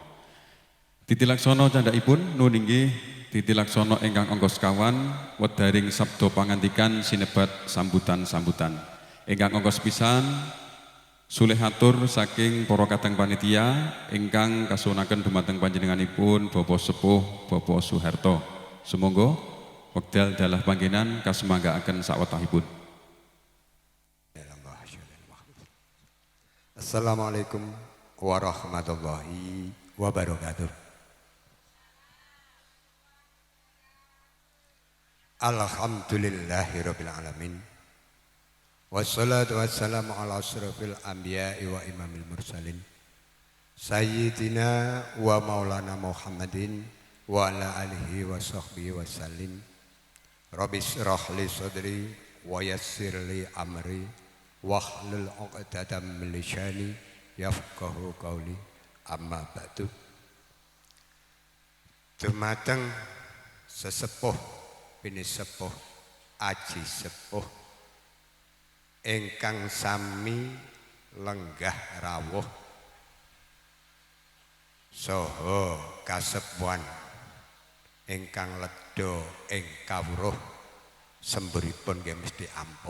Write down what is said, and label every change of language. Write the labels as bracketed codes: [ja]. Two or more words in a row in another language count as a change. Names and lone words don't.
[jv] Titilaksana candhakipun nun inggih titilaksana ingkang angka sekawan wedaring sabda pangandikan sinebat sambutan-sambutan. Ingkang angka sepisan sulih atur saking para kadang panitia ingkang kasuwunaken dumateng panjenenganipun Bapak Sepuh Bapak Soeharto. Sumangga wekdal dalah panggenan kasemanggaaken sawetahipun. [ar] السلام عليكم ورحمة الله وبركاته. الحمد لله رب العالمين. والصلاة والسلام على أشرف الأنبياء وإمام المرسلين. سيدنا ومولانا محمد وعلى آله وصحبه وسلم. رب اشرح لي صدري ويسر لي أمري واحلل عقدة من لساني يفقهوا قولي. أما بعد. [jv] Dumateng sesepuh bini sepuh aji sepuh ingkang sami lenggah rawuh saha kasepuhan ingkang ledha ing kawruh semburipun nggih mesti ampuh.